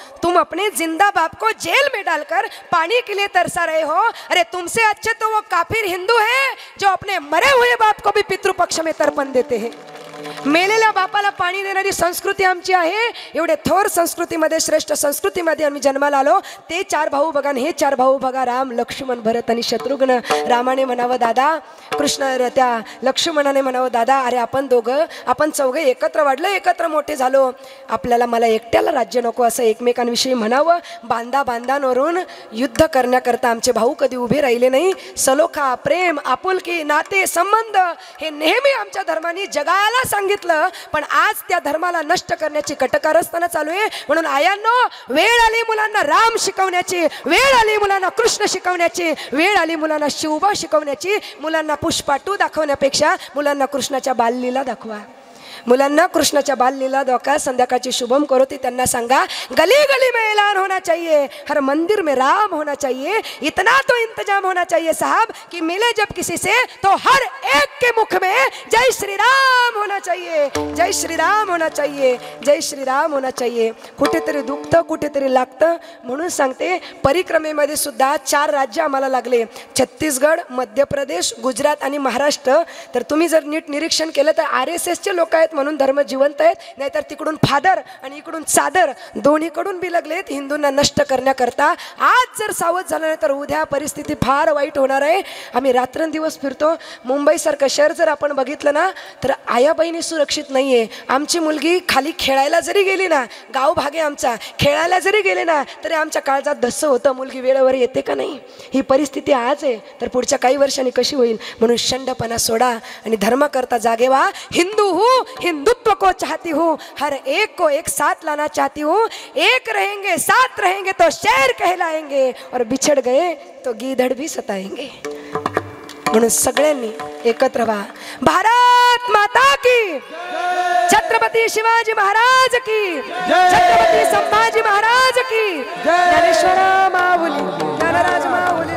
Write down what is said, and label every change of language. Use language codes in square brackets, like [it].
[hi] तुम अपने जिंदा बाप को जेल में डालकर पानी के लिए तरसा रहे हो. अरे तुमसे अच्छे तो वो काफिर हिंदू है जो अपने मरे हुए बाप को भी पितृपक्ष में तर्पण देते हैं. [mr] मेलेल्या बापाला पाणी देणारी संस्कृती आमची आहे. एवढे थोर संस्कृतीमध्ये, श्रेष्ठ संस्कृतीमध्ये आम्ही जन्माला आलो. ते 4 भाऊ बघा, हे 4 भाऊ बघा, राम, लक्ष्मण, भरत आणि शत्रुघ्न. रामाने म्हणावं दादा, कृष्ण त्या लक्ष्मणाने म्हणावं दादा, अरे आपण चौघे एकत्र वाढलो, एकत्र मोठे झालो. आपल्याला मला एकट्याला राज्य नको असं एकमेकांविषयी म्हणावं. बांधावरून युद्ध करण्याकरता आमचे भाऊ कधी उभे राहिले नाही. सलोखा, प्रेम, आपुलकी, नाते, संबंध हे नेहमी आमच्या धर्माने जगाला सांगितलं. पण आज त्या धर्माला नष्ट करण्याची कटकारस्थानं चालू आहे. म्हणून आयांनो, वेळ आली मुलांना राम शिकवण्याची, वेळ आली मुलांना कृष्ण शिकवण्याची, वेळ आली मुलांना शिवबा शिकवण्याची. मुलांना पुष्पा 2 दाखवण्यापेक्षा मुलांना कृष्णाच्या बाललीला दाखवा. मुलांना कृष्णाच्या बाललीला दाखवा. संध्याकाळची शुभम करोती त्यांना सांगा, [hi] गली गली में ऐलान होना चाहिए, हर मंदिर में राम होना चाहिए. इतना तो इंतजाम होना चाहिए साहब कि मिले जब किसी से तो हर एक के मुख में जय श्री राम होना चाहिए, जय श्री राम होना चाहिए, जय श्री राम होना चाहिए. [mr] कुठेतरी दुखतं, कुठेतरी लागतं. म्हणून सांगते, परिक्रमेमध्ये सुद्धा 4 राज्य आम्हाला लागले. छत्तीसगड, मध्य प्रदेश, गुजरात आणि महाराष्ट्र. तर तुम्ही जर नीट निरीक्षण केलं तर RSSचे लोक आहेत म्हणून धर्म जिवंत आहेत. नाहीतर तिकडून फादर आणि इकडून चादर दोन्हीकडून बिलगलेत हिंदूंना नष्ट करण्याकरता. आज जर सावध झालं नाही तर उद्या परिस्थिती फार वाईट होणार आहे. आम्ही रात्रंदिवस फिरतो. मुंबईसारखं शहर जर आपण बघितलं ना तर आया बहिणी सुरक्षित नाही आहे. आमची मुलगी खाली खेळायला जरी गेली ना, गाव भागे आमचा, खेळायला जरी गेले ना तरी आमच्या काळजात धस्स होतं, मुलगी वेळेवर येते का नाही. ही परिस्थिती आज आहे, तर पुढच्या काही वर्षांनी कशी होईल. म्हणून शंडपणा सोडा आणि धर्माकरता जागे व्हा. [hi] हिंदू हूँ, हिंदुत्व को चाहती हूँ, हर एक को एक साथ लाना चाहती हूँ. एक रहेंगे, साथ रहेंगे तो शेर कहलाएंगे, और बिछड़ गए तो गीदड़ भी सताएंगे. [mr] म्हणून सगळ्यांनी एकत्र व्हा. भारत माता की, छत्रपती शिवाजी महाराज की, छत्रपती संभाजी महाराज की, ज्ञानेश्वर माऊली, ज्ञानराज माऊली.